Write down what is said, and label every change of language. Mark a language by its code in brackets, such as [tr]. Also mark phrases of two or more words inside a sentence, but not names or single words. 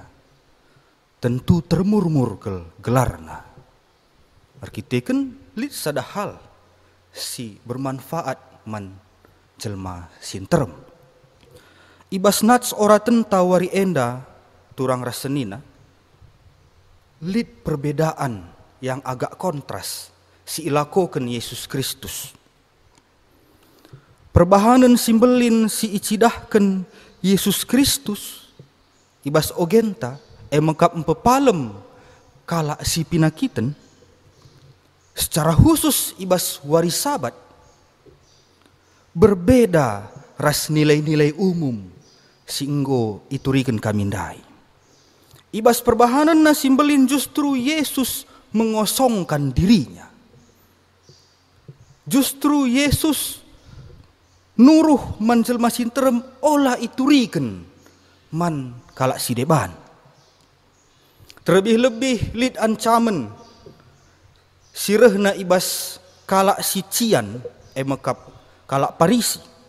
[btx] Tentu termurmur gelarna. Arkiteken lit sada hal si bermanfaat man jelma sinterem. Ibas nats ora tenta wari enda turang rasenina. Lit [id] perbedaan yang agak kontras [btx] si ilakoken Yesus Kristus. Perbahanan simbelin si icidahken Yesus Kristus ibas ogenta emekap empepalem kala si pinakiten [id] secara khusus [btx] ibas wari sabat berbeda ras [id] nilai-nilai umum [btx] singgo ituriken kamindai. Ibas perbahanan na simbelin justru Yesus [id] mengosongkan dirinya. [btx] Justru Yesus nuruh man jelma sinterem olah ituriken man kala si deban. Terlebih-lebih lid ancaman sirehna ibas kala si cian emekap kalak Parisi.